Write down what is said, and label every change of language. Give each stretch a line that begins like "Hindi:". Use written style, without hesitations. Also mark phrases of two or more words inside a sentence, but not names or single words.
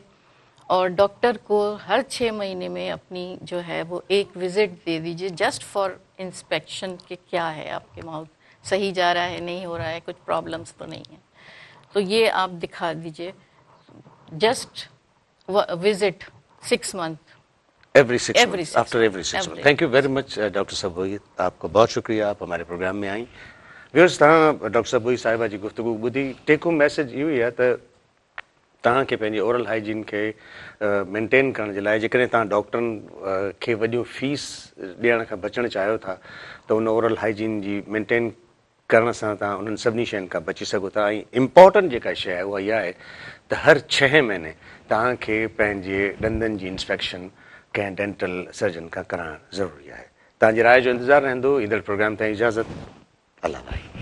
Urdu: اور ڈاکٹر کو ہر 6 مہینے میں اپنی جو ہے وہ ایک وزٹ دے دیجیے
English: just for inspection
Urdu: کہ کیا ہے آپ کے ماؤتھ، صحیح جا رہا ہے نہیں ہو رہا ہے، کچھ پرابلمس تو نہیں ہیں. تو یہ آپ دکھا دیجیے
English: just visit 6 months. every 6 months, after every 6 months. thank you very much ڈاکٹر صبوئی،
Urdu: آپ کو بہت شکریہ، آپ ہمارے پروگرام میں آئیں.
Sindhi: ویورز تاں ڈاکٹر صبوئی صاحبہ جی گفتگو ॿुधी.
English: take home message
Sindhi: इहो ई आहे त तव्हांखे पंहिंजे
English: oral hygiene
Sindhi: खे मेंटेन करण जे लाइ जेकॾहिं तव्हां डॉक्टरनि खे वॾियूं फीस ॾियण खां बचणु चाहियो था त उन
English: oral hygiene
Sindhi: जी मेंटेन करण सां तव्हां उन्हनि सभिनी शयुनि खां बची सघो था. ऐं इम्पॉर्टेंट जेका शइ आहे उहा इहा आहे त हर 6 महीने तव्हांखे पंहिंजे ॾंदनि जी इंस्पेक्शन कंहिं
English: dental surgeon
Sindhi: खां कराइणु ज़रूरी आहे. तव्हांजी राय जो इंतज़ारु रहंदो. ईंदड़ प्रोग्राम ताईं इजाज़त.